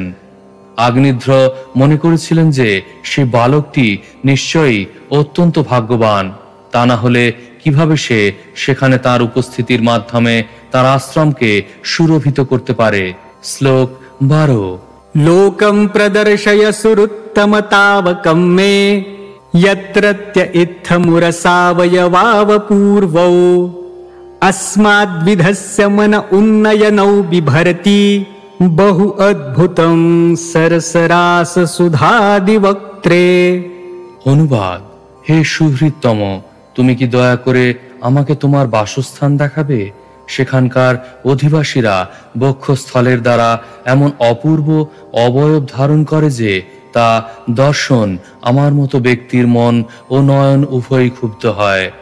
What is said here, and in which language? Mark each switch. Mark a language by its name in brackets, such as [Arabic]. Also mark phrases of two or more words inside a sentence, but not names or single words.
[Bangla] আগ্নিধ্র মনে করেছিলেন যে সেই বালকটি নিশ্চয়ই অত্যন্ত ভাগ্যবান, তা না হলে কিভাবে সে সেখানে তার উপস্থিতির মাধ্যমে তার আশ্রমকে সুরভিত করতে পারে। শ্লোক 12। [Sanskrit] লোকম প্রদর্শয় সুরুত্তমতাবকম মে यत्रत्य इत्थमुरसावयवाव पूर्वौ अस्माद्विधस्य मन उन्नयनौ बिभरति बहु अद्भुतं सरसरास सुधादिवक्त्रे। [Bangla] অনুবাদ: হে সুহৃদতম, তুমি কি দয়া করে আমাকে তোমার বাসস্থান দেখাবে? সেখানকার অধিবাসীরা বক্ষস্থলের দ্বারা এমন অপূর্ব অবয়ব ধারণ করে যে তা দর্শন আমার মতো ব্যক্তির মন ও নয়ন উভয়ই ক্ষুব্ধ হয়।